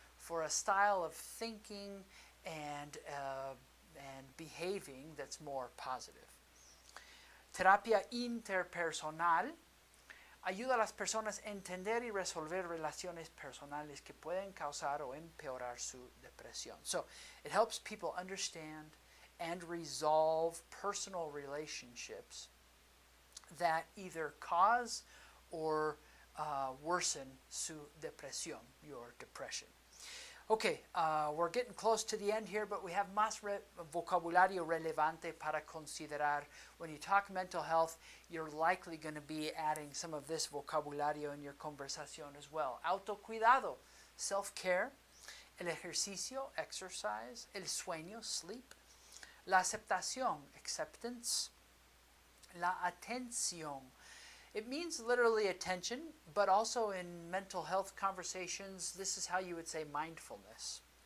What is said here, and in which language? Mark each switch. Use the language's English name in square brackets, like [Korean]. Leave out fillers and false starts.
[English] For a style of thinking and behaving that's more positive. [Spanish] Terapia interpersonal ayuda a las personas a entender y resolver relaciones personales que pueden causar o empeorar su depresión. [English] So, it helps people understand and resolve personal relationships that either cause or worsen [Spanish] su depresión, [English] your depression. Okay, we're getting close to the end here, but we have [Spanish] más vocabulario relevante para considerar. [English] When you talk mental health, you're likely going to be adding some of this vocabulario in your conversación as well. [Spanish] Autocuidado, [English] self-care. [Spanish] El ejercicio, exercise. El sueño, sleep. La aceptación, [English] acceptance. [Spanish] La atención. [English] It means literally attention, but also in mental health conversations, this is how you would say mindfulness.